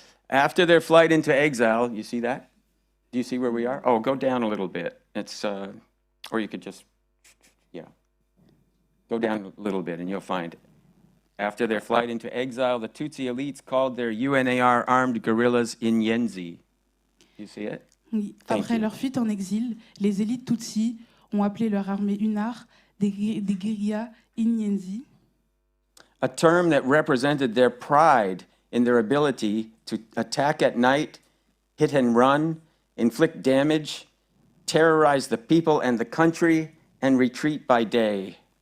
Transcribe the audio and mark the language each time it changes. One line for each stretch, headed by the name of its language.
English: After their flight into exile, you see that? Do you see where we are? Oh, go down a little bit. It's, or you could just, yeah. Go down a little bit and you'll find it. After their flight into exile, the Tutsi elites called their UNAR armed guerrillas Inyenzi. You see it?
French: Oui.
English: Thank
French: Après
English: you.
French: leur fuite en exil, les élites Tutsis ont appelé leur armée UNAR des guérillas Inyenzi,
English: A term that represented their pride in their ability to attack at night, hit and run, inflict damage, terrorize the people and the country, and retreat by day.